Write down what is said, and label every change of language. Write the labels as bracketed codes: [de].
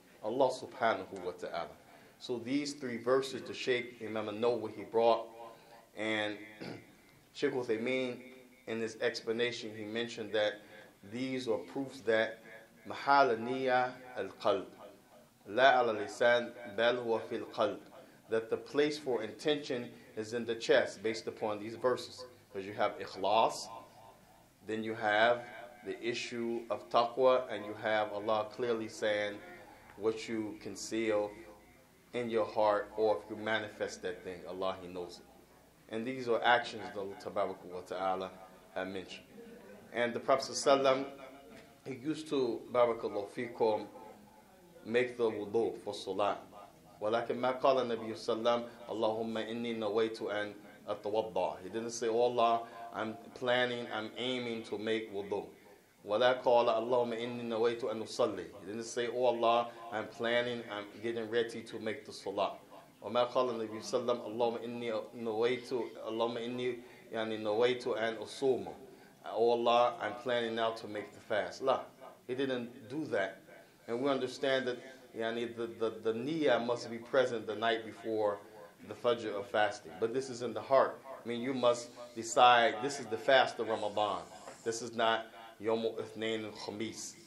[en] Allah subhanahu wa ta'ala. So these three verses the Shaykh Imam Al-Nawawi he brought, and Shaykh Uthaymeen in his explanation he mentioned that these are proofs that mahal niyyah al-qalb, [ar] لا على اللسان بل هو في القلب. [en] That the place for intention is in the chest based upon these verses. Because you have ikhlas, then you have the issue of taqwa, and you have Allah clearly saying what you conceal in your heart, or if you manifest that thing, Allah, He knows it. And these are actions that Allah Tabaraka wa Ta'ala have mentioned. And the Prophet ﷺ, he used to, barakallahu fikum, make the wudu for salah. [ar] ولكن ما قال النبي صلى الله عليه وسلم اللهم إني نويت أن أتوضأ. [en] He didn't say, oh Allah, I'm aiming to make wudu. [ar] ولا قال اللهم إني نويت أن أصلي. [en] He didn't say, oh Allah, I'm getting ready to make the salah. [ar] وما قال النبي صلى الله عليه وسلم اللهم إني نويت أن أصوم. [en] Oh Allah, I'm planning now to make the fast. La, he didn't do that. And we understand that the niyyah must be present the night before the fajr of fasting. But this is in the heart. I mean, you must decide, this is the fast of Ramadan. This is not Yom Ithnain and Khamis.